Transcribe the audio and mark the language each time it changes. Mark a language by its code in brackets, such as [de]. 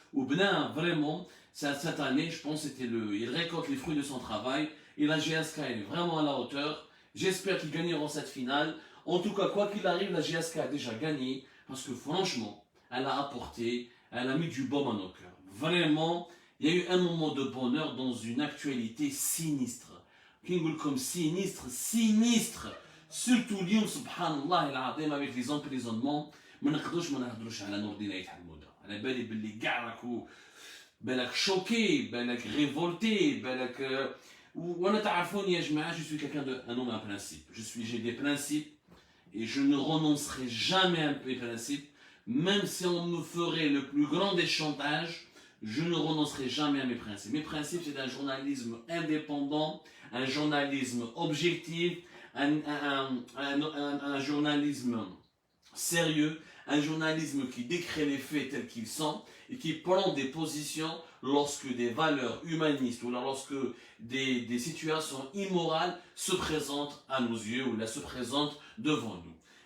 [fr] Ou bien, vraiment, cette année, je pense, il récolte les fruits de son travail. Et la GSK, elle est vraiment à la hauteur. J'espère qu'ils gagneront cette finale. En tout cas, quoi qu'il arrive, la GSK a déjà gagné parce que franchement, elle a apporté, elle a mis du baume à nos cœurs. Vraiment, il y a eu un moment de bonheur dans une actualité sinistre. Comme sinistre, sinistre. Surtout [ar] اليوم سبحان الله العظيم [fr] avec les emprisonnements [ar] ما نهضروش على نور الدين عيد حموده. على بالي باللي كاع راكو بالك شوكي بالك ريفولتي بالك وانا تعرفوني يا جماعه [fr] je suis quelqu'un de un homme à principe. J'ai des principes et je ne renoncerai jamais à mes principes même si on me ferait le plus grand des chantages. Je ne renoncerai jamais à mes principes. Mes principes, c'est un journalisme indépendant, un journalisme objectif, un journalisme sérieux, un journalisme qui décrit les faits tels qu'ils sont et qui prend des positions lorsque des valeurs humanistes ou lorsque des situations immorales se présentent à nos yeux ou là se présentent devant nous.